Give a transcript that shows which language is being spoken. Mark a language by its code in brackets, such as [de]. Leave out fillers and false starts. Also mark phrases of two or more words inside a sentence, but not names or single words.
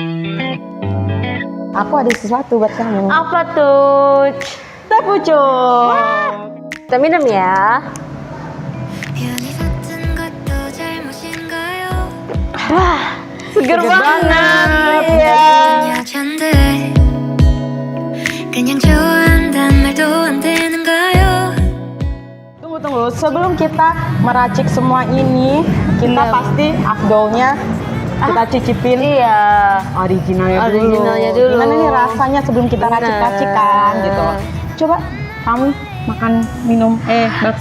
[id] Aku ada sesuatu buat kamu. Apa tuh? Teh pucuk. Kita minum ya. [ko] 편히 섰던 것도 잘못인가요? [id] Seger banget. Iya. [ko] 여잔데 그냥 좋아한단 말도 안 되는가요? [id] Tunggu. Sebelum kita meracik semua ini, kita pasti afdolnya kita cicipin. Iya. Originalnya dulu. Gimana nih rasanya sebelum kita racik-racikan gitu. Coba kamu makan minum baksonya.